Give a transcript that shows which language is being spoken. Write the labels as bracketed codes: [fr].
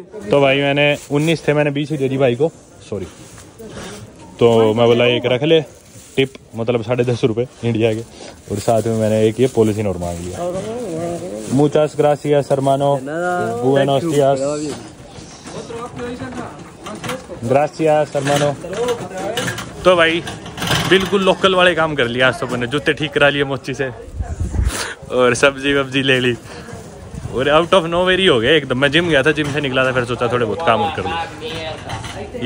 [hi] तो भाई मैंने 19 थे, मैंने 20 ही दे दी भाई को, सॉरी। तो मैं बोला एक रख ले टिप, मतलब 10.5 रुपये इंडिया के, और साथ में मैंने एक ये पॉलिथीन और मांग लिया। [es] Muchas gracias hermano, buenos días। Gracias hermano। [hi] तो भाई बिल्कुल लोकल वाले काम कर लिया आज तो मैंने, जूते ठीक करा लिए मोची से, और सब्जी वब्जी ले ली, और [en] out of nowhere [hi] हो गया एकदम। मैं जिम गया था, जिम से निकला था, फिर सोचा थोड़े बहुत काम और कर लूँ।